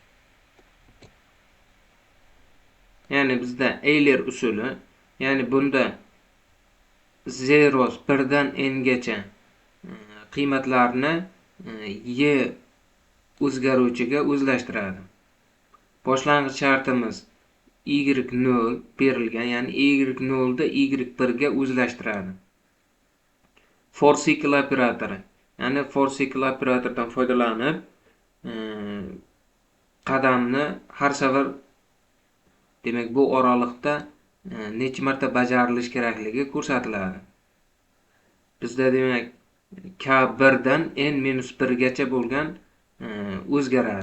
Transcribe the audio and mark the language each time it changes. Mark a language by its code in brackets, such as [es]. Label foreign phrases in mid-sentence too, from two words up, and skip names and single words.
[uz] Ya'ni bizda Euler usuli, ya'ni bunda 0 1 dan n gacha qiymatlarni y o'zgaruvchiga o'zlashtiradi. Boshlang'ich shartimiz y0 berilgan, ya'ni y0 da y1 ga o'zlashtiradi. [en] For cycle [uz] operatori, ya'ni [en] for cycle [uz] operatoridan foydalanib qadamni har safar demak bu oraliqda necha marta bajarilish kerakligi ko'rsatiladi. Bizda demak k1 dan n-1 gacha bo'lgan o'zgaradi.